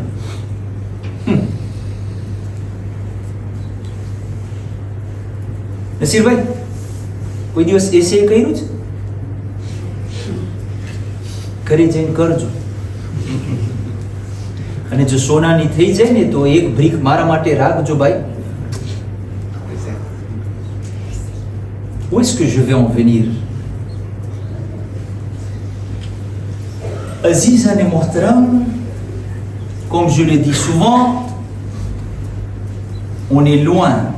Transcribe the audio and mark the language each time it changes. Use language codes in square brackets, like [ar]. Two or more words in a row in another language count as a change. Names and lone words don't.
[gu] નસીરભાઈ કોઈ દિવસ એસે કર્યું છે? ઘરે જઈને કરજો, અને જો સોનાની થઈ જાય ને તો એક ભીખ મારા માટે રાખજો ભાઈ. [fr] Où est-ce que je vais en venir? Azizan et Muhtaram, comme je le dis souvent, on est loin.